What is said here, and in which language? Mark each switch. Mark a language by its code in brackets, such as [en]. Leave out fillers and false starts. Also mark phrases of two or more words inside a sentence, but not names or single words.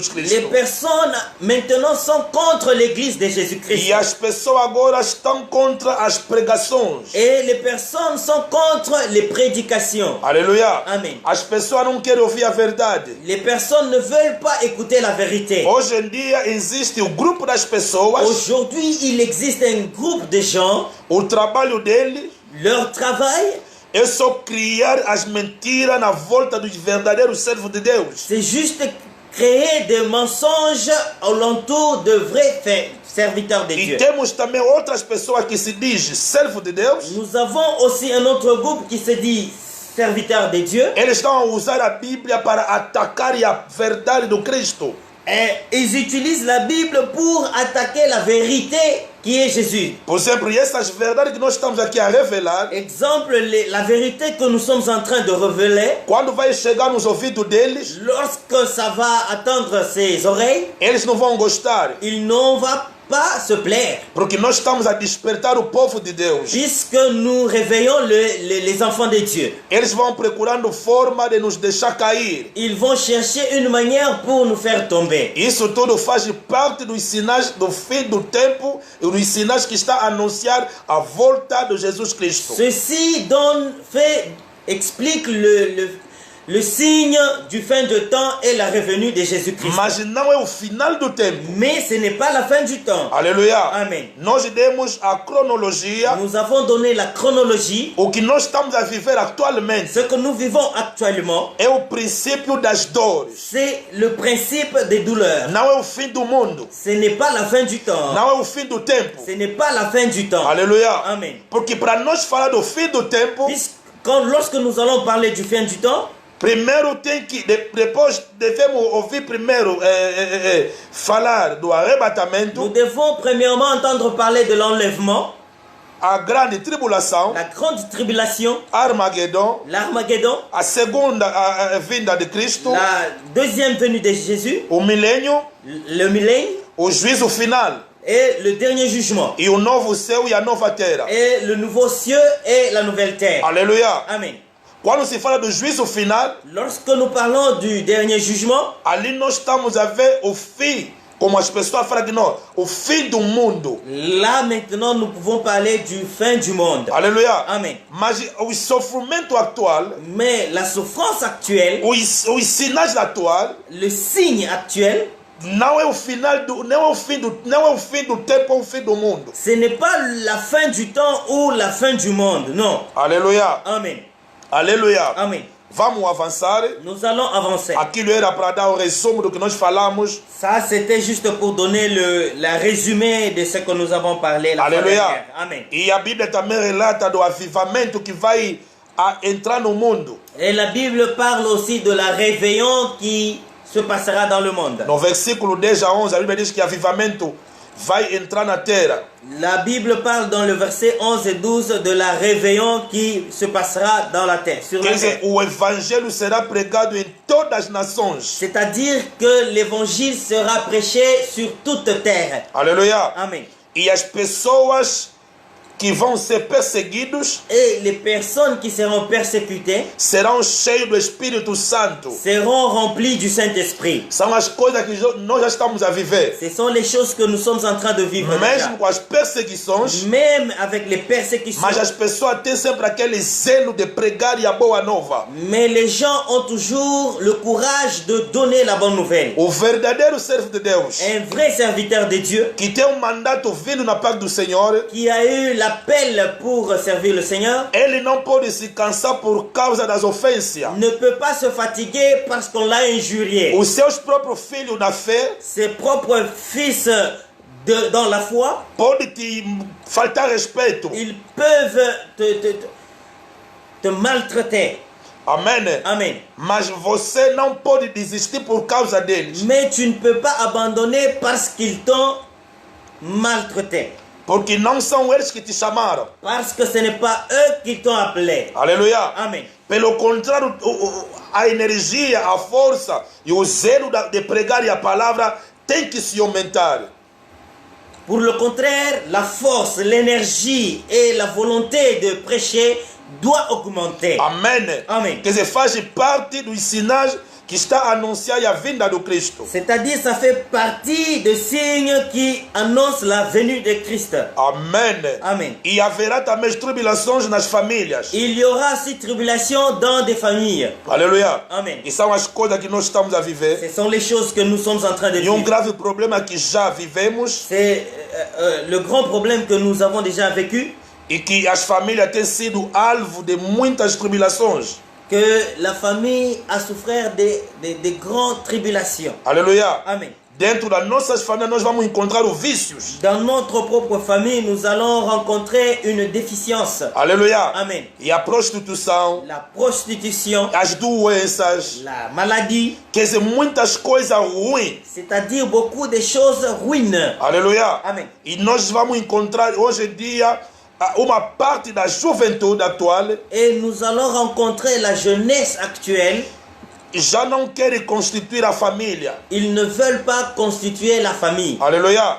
[fr] Les [pt] Cristo. [fr] personnes maintenant sont contre l'église de Jésus-Christ. [pt] E as pessoas agora estão contra as pregações. [fr] Et les personnes sont contre les prédications. [pt] Aleluia. [fr] Amen. [pt] As pessoas não querem ouvir a verdade. [fr] Les personnes ne veulent pas écouter la vérité. [pt] Hoje em dia existe o grupo das pessoas, [fr] Aujourd'hui, il existe un groupe de gens, [pt] o trabalho deles [fr] leur travail, [pt] é só criar as mentiras na volta dos verdadeiros servos de Deus. [fr] c'est juste créer des mensonges alentour de vrais serviteurs de [pt] E [fr] Dieu. [pt] temos também outras pessoas que se dizem servo de Deus. [fr] Nous avons aussi un autre groupe qui se dit serviteurs de Dieu. [pt] Eles estão a usar a Bíblia para atacar a verdade do Cristo. [fr] Et ils utilisent la Bible pour attaquer la vérité qui est Jésus. [pt] Por exemplo, essas verdades que nós estamos aqui a revelar, [fr] Exemple, la vérité que nous sommes en train de révéler, [pt] quando vai chegar nos ouvidos deles, [fr] lorsque ça va atteindre ses oreilles, [pt] eles não vão gostar, [fr] il n'en va pas se plaire. [pt] porque nós estamos a despertar o povo de Deus. [fr] Puisque nous réveillons les enfants de Dieu. [pt] Eles vão procurando forma de nos deixar cair. [fr] Ils vont chercher une manière pour nous faire tomber. [pt] Isso tudo faz parte dos sinais do fim do tempo e dos sinais que está a anunciar a volta de Jesus Cristo. [fr] Ceci explique le signe du fin de temps et la revenue de Jésus-Christ. [pt] Mas não é o final do tempo. [fr] Mais ce n'est pas la fin du temps. [pt] Aleluia. [fr] Amen. [pt] Nós demos a cronologia, [fr] Nous avons donné la chronologie. [pt] o que nós estamos a viver atualmente. [fr] Ce que nous vivons actuellement, [pt] É o princípio das dores. [fr] c'est le principe des douleurs. [pt] Não é o fim do mundo. [fr] Ce n'est pas la fin du temps. [pt] Não é o fim do tempo. [fr] Ce n'est pas la fin du temps. [pt] Aleluia. [fr] Amen. [pt] Porque para nós falar do fim do tempo, [fr] Lorsque nous allons parler du fin du temps, [pt] primeiro tem que, depois devemos ouvir primeiro falar do [fr] nous [pt] arrebatamento, [fr] devons premièrement entendre parler de l'enlèvement, [pt] a grande tribulação, [fr] la grande tribulation, [pt] Armagedon, [fr] l'Armageddon, [pt] a segunda a vinda de Cristo, [fr] la deuxième venue de Jésus, [pt] o milênio, [fr] le millénaire [pt] o juízo final [fr] et le dernier jugement, [pt] e o novo céu e a nova terra. [fr] et le nouveau ciel et la nouvelle terre. [pt] Aleluia. [fr] Amen. [pt] Quando se fala do juízo final, [fr] Lorsque nous parlons du dernier jugement, [pt] ali nós estamos a ver o fim, como as pessoas falam que não, o fim do mundo. [fr] là maintenant nous pouvons parler du fin du monde. [pt] Aleluia. [fr] Amen. [pt] Mas o sofrimento atual, [fr] Mais la souffrance actuelle, [pt] os sinais atuais, [fr] le signe actuel, [pt] não é o final do, não é o fim do tempo ou o fim do mundo. [fr] ce n'est pas la fin du temps ou la fin du monde, non. [pt] Aleluia. [fr] Amen. [pt] Aleluia. [fr] Amen. [pt] Vamos avançar. [fr] Nous allons avancer. [pt] Aquilo era para dar o resumo do que nós falamos. [fr] Ça, c'était juste pour donner la résumé de ce que nous avons parlé la fois [pt] Aleluia. [fr] dernière. Amen. [pt] E a Bíblia também relata do avivamento que vai entrar no mundo. [fr] Et la Bible parle aussi de la réveillon qui se passera dans le monde. [pt] No versículo 10 a 11, a Bíblia diz que avivamento vai entrar na terra. [fr] La Bible parle dans le verset 11 et 12 de la réveillon qui se passera dans la terre, sur [pt] Quer [fr] la [pt] dizer, [fr] terre. [pt] o evangelho será pregado em todas as nações. [fr] C'est-à-dire que l'évangile sera prêché sur toute terre. [pt] Aleluia. [fr] Amen. [pt] E as pessoas que vão ser perseguidos [fr] Et les personnes qui seront persécutées [pt] serão cheios do Espírito Santo. [fr] seront remplies du Saint-Esprit. [pt] São as coisas que nós já estamos a viver. [fr] Ce sont les choses que nous sommes en train de vivre déjà. [pt] Mesmo com as perseguições, [fr] Même avec les persécutions, [pt] mas as pessoas têm sempre aquele zelo de pregar a boa nova. [fr] mais les gens ont toujours le courage de donner la bonne nouvelle. [pt] O verdadeiro servo de Deus, [fr] Un vrai serviteur de Dieu [pt] que tem mandato vindo na parte do Senhor, [fr] qui a eu l'appel pour servir le Seigneur, [pt] ele não pode se cansar por causa das ofensas. [fr] ne peut pas se fatiguer parce qu'on l'a injurié. [pt] Os seus próprios filhos na fé [fr] Ses propres fils dans la foi, [pt] podem te faltar respeito. [fr] ils peuvent te maltraiter. [pt] Amém. [fr] Amen. [pt] Mas você não pode desistir por causa deles. [fr] Mais tu ne peux pas abandonner parce qu'ils t'ont maltraité. [pt] Porque não são eles que te chamaram. [fr] Parce que ce n'est pas eux qui t'ont appelé. [pt] Aleluia. [fr] Amen. [pt] Pelo contrário, a energia, a força e o zelo de pregar a palavra tem que se aumentar. [fr] Pour le contraire, la force, l'énergie et la volonté de prêcher doit augmenter. [pt] Amém. Amém. Quer dizer, faz parte do ensinagem que está a anunciar a vinda do Cristo. [fr] C'est-à-dire, ça fait partie des signes qui annoncent la venue de Christ. [pt] Amém. [fr] Amen. [pt] E haverá também tribulações nas famílias. [fr] Il y aura aussi tribulation dans des familles. [pt] Aleluia. [fr] Amen. [pt] E são as coisas que nós estamos a viver. [fr] Ce sont les choses que nous sommes en train de [pt] E um [fr] vivre. [pt] grave problema que já vivemos [fr] C'est le grand problème que nous avons déjà vécu, [pt] e que as famílias têm sido alvo de muitas tribulações. [fr] que la famille a souffert de grandes tribulations. [pt] Aleluia. [fr] Amen. [pt] Dentro das nossas famílias nós vamos encontrar os vícios. [fr] Dans notre propre famille, nous allons rencontrer une déficience. [pt] Aleluia. [fr] Amen. [pt] E a prostituição, [fr] La prostitution, [pt] as doenças, [fr] la maladie, [pt] quer dizer, muitas coisas ruins. [fr] c'est-à-dire beaucoup de choses ruines. [pt] Aleluia. [fr] Amen. [pt] E nós vamos encontrar hoje em dia uma parte da juventude atual [fr] Et nous allons rencontrer la jeunesse actuelle. [pt] já não quer constituir a família. [fr] Ils ne veulent pas constituer la famille. [pt] Aleluia.